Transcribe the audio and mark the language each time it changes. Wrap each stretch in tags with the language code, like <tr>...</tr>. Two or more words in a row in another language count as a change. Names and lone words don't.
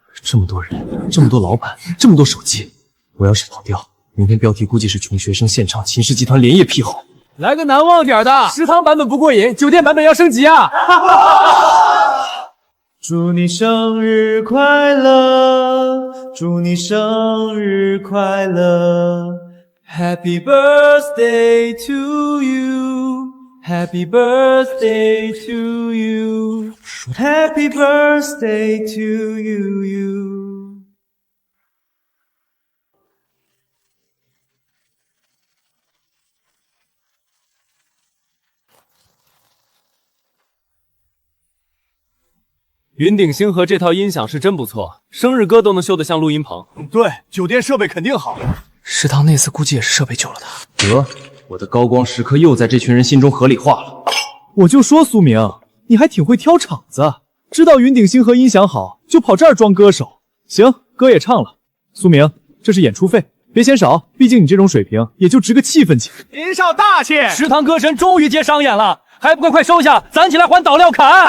<zh>这么多人，这么多老板，这么多手机，我要是跑调，明天标题估计是穷学生献唱秦氏集团连夜批后。来个难忘点的，食堂版本不过瘾，酒店版本要升级啊！祝你生日快樂，祝你生日快樂</zh> <en>，Happy birthday to you, Happy birthday to you, Happy birthday to you.</en> <zh>云顶星河这套音响是真不错，生日歌都能修得像录音棚。对，酒店设备肯定好。食堂那次估計也是設備救了他。得，我的高光時刻又在這群人心中合理化了。我就說蘇明，你還挺會挑場子，知道雲頂星河音響好，就跑這兒裝歌手。行，歌也唱了。蘇明，這是演出費，別嫌少，畢竟你這種水平，也就值個氣氛錢。您少大氣！食堂歌神終於接商演了。還不快收下，攢起來還倒料砍！</zh>